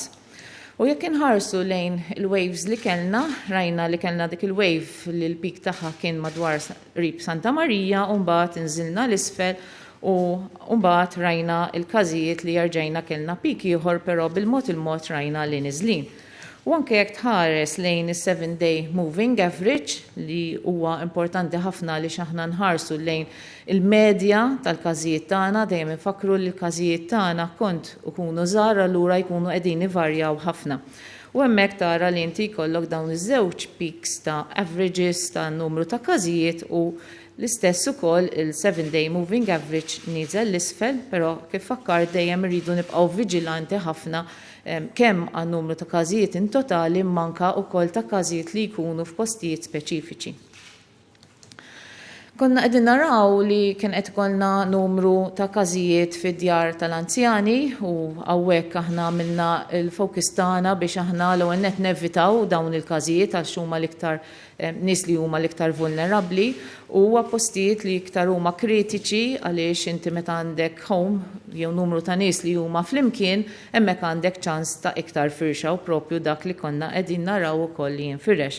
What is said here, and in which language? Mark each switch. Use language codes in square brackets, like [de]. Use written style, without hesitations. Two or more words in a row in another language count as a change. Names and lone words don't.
[mt] U jekk inħarsu lejn il-waves li kellna, rajna li kellna dik il-wave li l-pik tagħha kien madwar qrib Santa Marija u mbagħad inżilna l-isfel u mbagħad rajna il-każijiet li jarġajna kellna pik ieħor però bil-mod rajna li niżlin. U anke jekk tħares lejn is- [en] 7-day moving average [mt] li huwa importanti ħafna li aħna nħarsu lejn il-medja tal-każijiet tagħna, dejjem infakru li l-każijiet tagħna kont ikunu żgħar allura jkunu qegħdin ivarjaw ħafna. U hemmhekk tara li inti jkollok dawn iż-żewġ peaks ta' averages ta' numru ta' każijiet u l-istess ukoll il- [en] 7-day moving average [mt] niżel l-isfel, però kif fakkar dejjem irridu nibqgħu viġilanti ħafna kemm għan numru ta' każijiet in totali manka wkoll ta' każijiet li jkunu f'postijiet speċifiċi. Konna qegħdin naraw li kien qed ikollna numru ta' każijiet fid-djar tal-anzjani u hawnhekk aħna għamilna l-fokus tagħna biex aħna l-ewwel nett nevitaw dawn il-każijiet għal huma l-iktar nies li huma l-iktar vulnerabbli u postijiet li iktar huma kritiċi għaliex inti meta għandek home jew numru ta' nies li huma flimkien hemmhekk għandek ċans ta' iktar firxa u propju dak li konna qegħdin naraw ukoll li jinfirex.